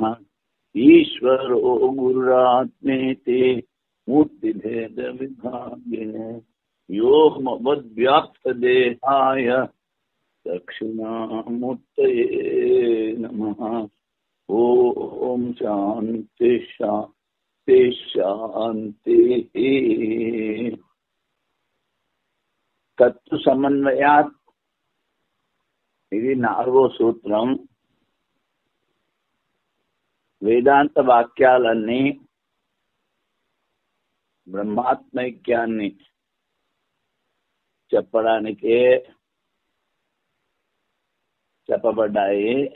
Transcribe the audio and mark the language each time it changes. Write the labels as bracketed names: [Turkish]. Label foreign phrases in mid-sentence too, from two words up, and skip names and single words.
[Sanskrit] ईश्वरो गुरुरात्मेति मूर्तिभेदविभागिने व्योमवद्व्याप्तदेहाय दक्षिणामूर्तये नमः। ओम शांति शांति शांतिः। तत्व समन्वयात् [Telugu] ఇది 4వ సూత్రం. వేదాంత వాక్యాలన్నీ బ్రహ్మాత్మైక్యాన్ని చెప్పడానికే చెప్పబడ్డాయి.